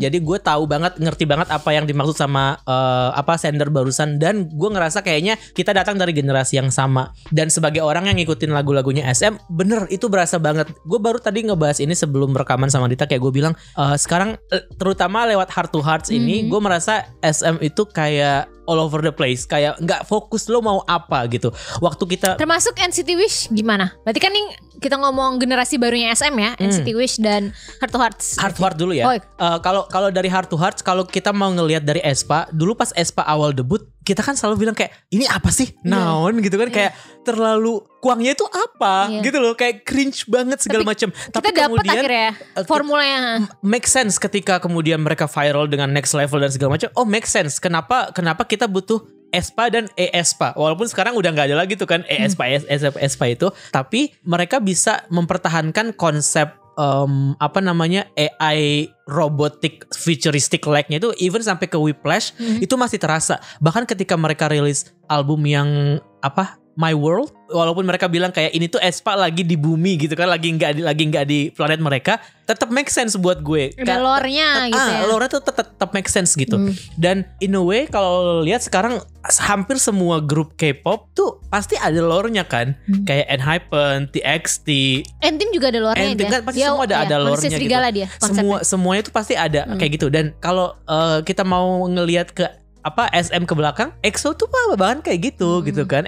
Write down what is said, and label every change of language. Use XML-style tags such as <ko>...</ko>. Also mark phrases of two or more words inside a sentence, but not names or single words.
<id>Jadi gue ngerti banget apa yang dimaksud sama sender barusan. Dan gue ngerasa kayaknya kita datang dari generasi yang sama. Dan sebagai orang yang ngikutin lagu-lagunya SM, bener itu berasa banget. Gue baru tadi ngebahas ini sebelum rekaman sama Dita, kayak gue bilang sekarang terutama lewat Heart to Hearts ini, gue merasa SM itu kayak</id> <en>all over the place,</en> <id>kayak nggak fokus lo mau apa gitu. Waktu kita termasuk NCT Wish gimana? Berarti kan nih kita ngomong generasi barunya SM ya, NCT Wish dan Heart to Hearts. Heart to Heart dulu ya. Kalau dari Heart to Hearts, kalau kita mau ngelihat dari aespa, dulu pas aespa awal debut, kita kan selalu bilang kayak ini apa sih? Naon gitu kan, kayak terlalu kuangnya itu apa gitu loh, kayak cringe banget segala macam. Tapi kemudian akhirnya formulanya</id> <en>make sense</en> <id>ketika kemudian mereka viral dengan Next Level dan segala macam.</id> <en>Oh, make sense.</en> <id>Kenapa kita butuh aespa dan aespa, walaupun sekarang udah nggak ada lagi tuh kan aespa itu, tapi mereka bisa mempertahankan konsep</id> <en>AI robotic futuristic like-</en> <id>nya itu even sampai ke Whiplash itu masih terasa. Bahkan ketika mereka rilis album yang My World, walaupun mereka bilang kayak ini tuh aespa lagi di bumi gitu kan, lagi nggak di planet mereka, tetap</id> <en>make sense</en> <id>buat gue. Ada lore-nya gitu ya. Lore-nya tuh tetap</id> <en>make sense</en> <id>gitu. Dan</id> <en>in a way</en> <id>kalau lihat sekarang hampir semua grup K-pop tuh pasti ada lore-nya kan. Kayak ENHYPEN, TXT, N-Team juga ada lore-nya. N-Team kan pasti semua ada lore-nya gitu. Dia, semuanya tuh pasti ada kayak gitu. Dan kalau kita mau ngelihat ke SM ke belakang, EXO tuh bahan kayak gitu gitu kan.</id>